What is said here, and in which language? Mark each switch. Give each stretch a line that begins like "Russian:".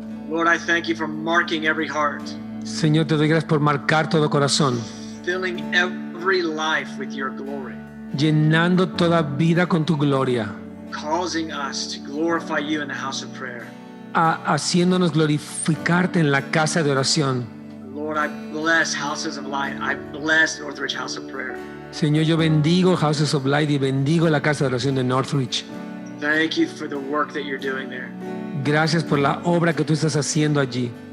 English: Lord, I thank you for marking every heart,
Spanish: Señor, te doy gracias por marcar todo corazón,
English: filling every life with your glory,
Spanish: llenando toda vida con tu gloria,
English: causing us to glorify you in the house of prayer.
Spanish: haciéndonos glorificarte en la casa de oración.
English: Lord, I bless Houses of Light. I bless Northridge House of Prayer.
Spanish: Señor, yo bendigo Houses of Light y bendigo la casa de oración de Northridge.
English: Thank you for the work that you're doing there.
Spanish: Gracias por la obra que tú estás haciendo allí.